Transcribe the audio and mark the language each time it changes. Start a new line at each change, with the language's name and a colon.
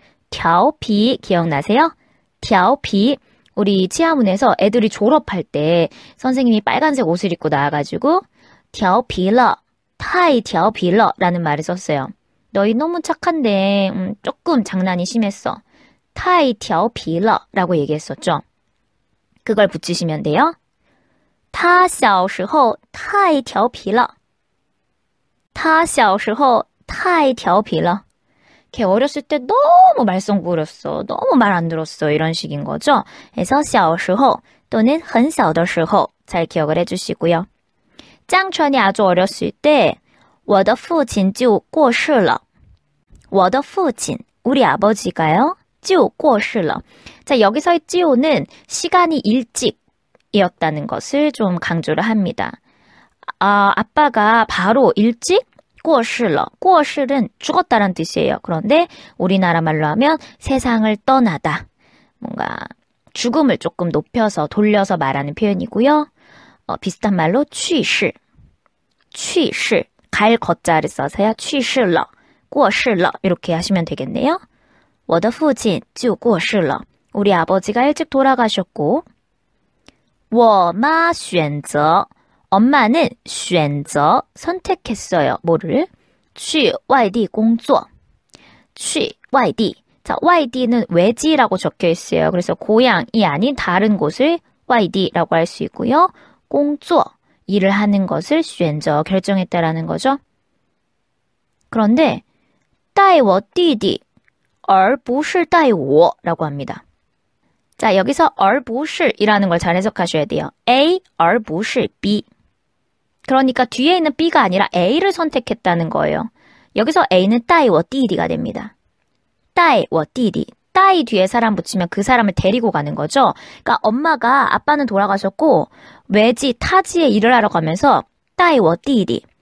Korean: 调皮 기억나세요? 调皮 우리 치아문에서 애들이 졸업할 때 선생님이 빨간색 옷을 입고 나와가지고
Chinese: 调皮了, 太调皮了
Korean: 라는 말을 썼어요. 너희 너무 착한데 조금 장난이 심했어.
Chinese: 太调皮了
Korean: 라고 얘기했었죠. 그걸 붙이시면 돼요.
Chinese: 他小时候太调皮了他小时候太调皮了
Korean: 걔 어렸을 때 너무 말썽 부렸어. 너무 말 안 들었어. 이런 식인 거죠. 그래서 小时候 또는 很小的时候 잘 기억을 해주시고요. 짱천이 아주 어렸을 때
Chinese: 我的父亲就过世了我的父亲
Korean: 우리 아버지가요.
Chinese: 就过世了
Korean: 자, 여기서의 就는 시간이 일찍이었다는 것을 좀 강조를 합니다. 아빠가 바로 일찍 过世了 过世는 죽었다란 뜻이에요. 그런데 우리나라 말로 하면 세상을 떠나다. 뭔가 죽음을 조금 높여서 돌려서 말하는 표현이고요. 비슷한 말로 去世 去世 갈 거자를 써서요.
Chinese: 去世了过世了
Korean: 이렇게 하시면 되겠네요.
Chinese: 我的父亲就过世了
Korean: 우리 아버지가 일찍 돌아가셨고
Chinese: 我妈选择 엄마는 选择
Korean: 선택했어요. 뭐를?
Chinese: 去外地工作去外地
Korean: 자, 外地는 외지라고 적혀 있어요. 그래서 고향이 아닌 다른 곳을 外地라고 할 수 있고요. 工作, 일을 하는 것을 选择, 결정했다라는 거죠. 그런데
Chinese: 带我弟弟而不是带我
Korean: 라고 합니다. 자, 여기서 而不是이라는 걸 잘 해석하셔야 돼요.
Chinese: A, 而不是 B.
Korean: 그러니까 뒤에 있는 B가 아니라 A를 선택했다는 거예요. 여기서 A는 带我弟弟가 됩니다.
Chinese: 带我弟弟.
Korean: 带 뒤에 사람 붙이면 그 사람을 데리고 가는 거죠. 그러니까 엄마가 아빠는 돌아가셨고 외지 타지에 일을 하러 가면서
Chinese: 带我弟弟.